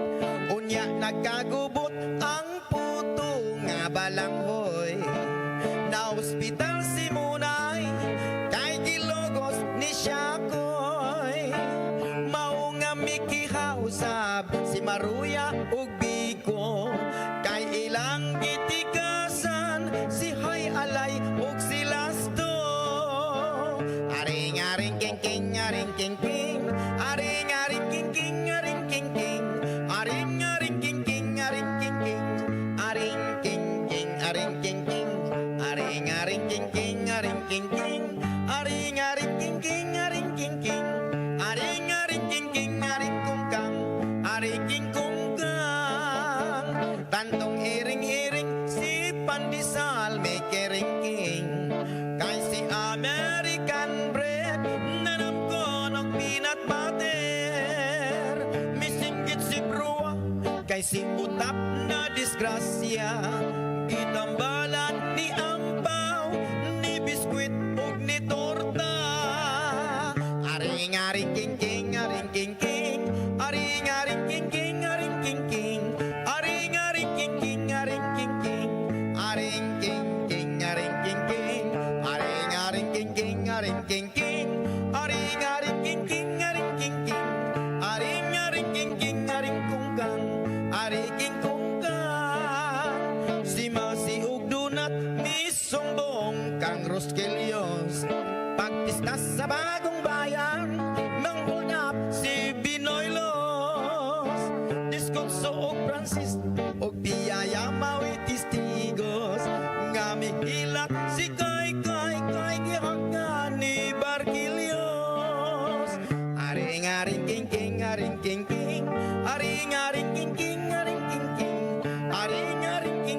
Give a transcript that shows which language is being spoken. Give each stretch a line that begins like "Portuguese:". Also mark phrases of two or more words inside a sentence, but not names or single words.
Cebuano: Unya nagkagubot ang puto nga balanghoy, na ospital si Munay kay gilogos ni Siakoy. Mao nga mikihausab si Maruya ug Biko, kay ilang gitikasan si Hay Alay ug si Lasto. Aring aring king king, aring king king, aring aring king king, aring king king, aring aring king king, aring king king, aring king king, aring king king, aring aring king king, aring king king, aring aring king king, aring king king, aring aring king king, aring kungkang, aring king kungkang. Tantong iring-iring si Pandisal may keringking, kay si American bread nanamkonok
English: peanut butter.
Cebuano: Misinggit si Brua kay si Utap na disgrasya, itambalan ni Ampaw ni biskwit ug ni torta. Aring aring king king, aring king king, aring aring king king, aring king king, aring aring king king, aring king king, aring king king, aring king king, aring aring king king, aring king king, aring aring king king, aring king king, aring aring king king, aring kungkang, aring king kungkang. Si Masi ug Donut ni Sumbong kang Roskelios, pagpista sa bagong bayan mang-hold up si Binoylos. Diskurso ug Francis ug Biyaya mawi testigos, nga mihilat si Kay gihagan ni Barquilios. Aring aring king king, aring king king, aring aring king king, aring king king, aring aring